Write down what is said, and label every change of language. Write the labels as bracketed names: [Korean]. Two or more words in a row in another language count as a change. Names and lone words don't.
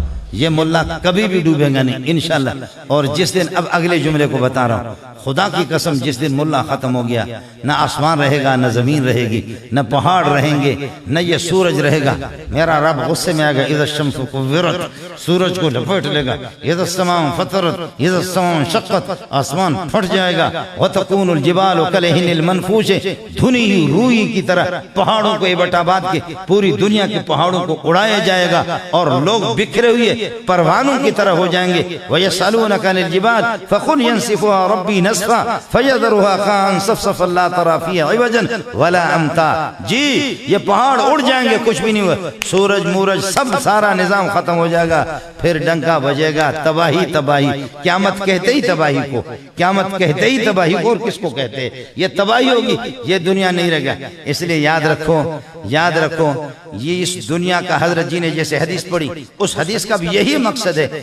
[Hindi] ये मुल्ला कभी भी डूबेगा नहीं इंशाल्लाह। और जिस दिन, अब अगले जुमले को बता रहा हूँ, खुदा की कसम, जिस दिन मुल्ला खत्म हो गया, न आसमान रहेगा, न जमीन रहेगी, न पहाड़ रहेंगे, न ये सूरज रहेगा। मेरा रब गुस्से में आएगा, [Arabic] إذا الشمس كورت, [Hindi] सूरज को लपेट लेगा, [Arabic] إذا السماء انفطرت، إذا السماء انشقت, [Hindi] आसमान फट जाएगा, [Arabic] وتكون الجبال كالعهن المنفوش, [Hindi] धुनी हुई रूई की तरह पहाड़ों को इबटाबाद के पूरी दुनिया के पहाड़ों को उड़ाया जाएगा और लोग बिखरे हुए परवानों की तरह हो जाएंगे। [Arabic] ويسألونك عن الجبال فقل ينسفها ربي نسفا فيذرها قاعا صفصفا لا ترى فيها عوجا ولا أمتا. [Hindi] जी ये पहाड़ उड़ जाएंगे, कुछ भी नहीं हुआ, सूरज मूरज सब सारा निजाम खत्म हो जाएगा, फिर डंका बजेगा, तबाही तबाही। क़यामत कहते ही तबाही को, क़यामत कहते ही तबाही को, और किसको कहते हैं? ये तबाही होगी, ये दुनिया नहीं रहेगा। इसलिए याद रखो, याद रखो, ये इस दुनिया का हजरत जी ने जैसे हदीस पढ़ी, उस हदीस का भी यही मकसद है।